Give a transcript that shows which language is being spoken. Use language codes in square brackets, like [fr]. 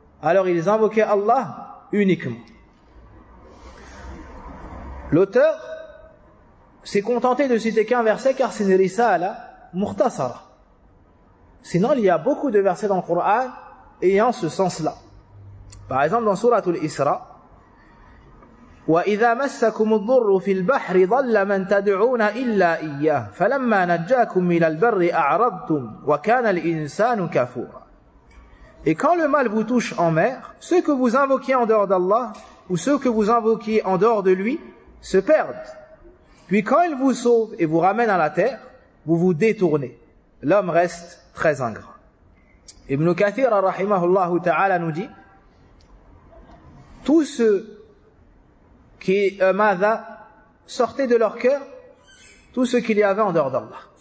[fr] Alors ils invoquaient Allah uniquement. L'auteur s'est contenté de citer qu'un verset, car c'est une risala murtasara. Sinon il y a beaucoup de versets dans le Coran ayant ce sens-là. [ar] Par exemple dans sourate al-Isra: وَإِذَا مَسَّكُمُ الضُّرُّ فِي الْبَحْرِ ظَلَّ مَنْ تَدْعُونَ إِلَّا إِيَّهُ فَلَمَّا نَجَّاكُمْ مِنَ الْبَرِّ أَعْرَضْتُمْ وَكَانَ الْإِنسَانُ كَفُورًا. [fr] Et quand le mal vous touche en mer, ceux que vous invoquiez en dehors d'Allah ou ceux que vous invoquiez en dehors de lui se perdent. Puis quand il vous sauve et vous ramène à la terre, vous vous détournez. L'homme reste très ingrat. Ibn Kathir rahimahullah ta'ala nous dit: tous ceux qui sortaient de leur cœur tout ce qu'il y avait en dehors d'Allah.